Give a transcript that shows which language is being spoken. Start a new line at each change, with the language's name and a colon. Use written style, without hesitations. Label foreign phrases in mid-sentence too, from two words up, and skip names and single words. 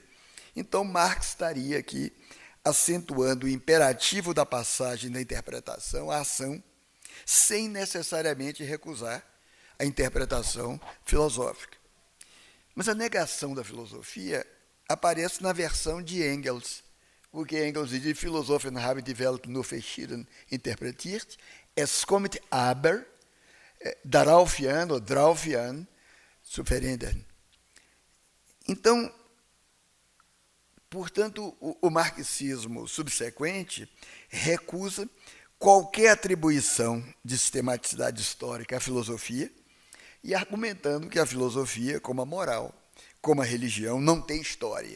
Portuguese: Então, Marx estaria aqui acentuando o imperativo da passagem da interpretação à ação, sem necessariamente recusar a interpretação filosófica. Mas a negação da filosofia aparece na versão de Engels, porque Engels diz,
German: die Philosophen haben die Welt nur verschieden interpretiert, es kommt aber darauf an, ou drauf an, zu verändern.
Portuguese: Então, portanto, o marxismo subsequente recusa qualquer atribuição de sistematicidade histórica à filosofia, e argumentando que a filosofia, como a moral, como a religião, não tem história.